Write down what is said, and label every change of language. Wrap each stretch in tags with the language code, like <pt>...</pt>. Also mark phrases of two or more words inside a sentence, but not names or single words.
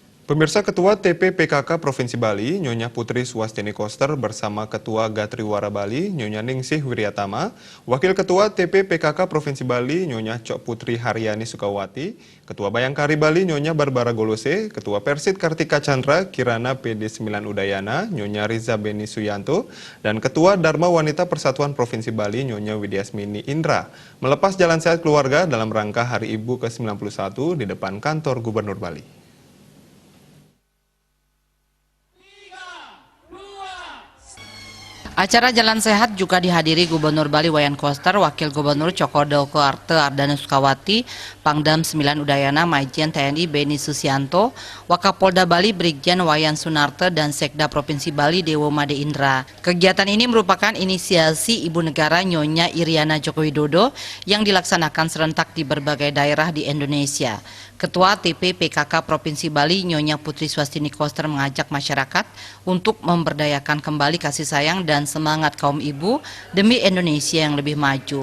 <id>Pemirsa, Ketua TP-PKK Provinsi Bali, Nyonya Putri Swastini Koster bersama Ketua Gatriwara Bali, Nyonya Ningsih Wiryatama, Wakil Ketua TP-PKK Provinsi Bali, Nyonya Cok Putri Haryani Sukawati, Ketua Bayangkari Bali, Nyonya Barbara Golose, Ketua Persit Kartika Chandra, Kirana PD9 Udayana, Nyonya Riza Beni Suyanto, dan Ketua Dharma Wanita Persatuan Provinsi Bali, Nyonya Widyasmini Indra, melepas jalan sehat keluarga dalam rangka Hari Ibu ke-91 di depan kantor Gubernur Bali. Acara Jalan Sehat juga dihadiri Gubernur Bali Wayan Koster, Wakil Gubernur Cokodoko Arte Ardana Sukawati, Pangdam 9 Udayana Majen TNI Beni Susianto, Wakapolda Bali Brigjen Wayan Sunarte, dan Sekda Provinsi Bali Dewo Made Indra. Kegiatan ini merupakan inisiasi Ibu Negara Nyonya Iriana Joko Widodo yang dilaksanakan serentak di berbagai daerah di Indonesia. Ketua TP-PKK Provinsi Bali Nyonya Putri Swastini Koster mengajak masyarakat untuk memberdayakan kembali kasih sayang dan semangat kaum ibu demi Indonesia yang lebih maju.</id>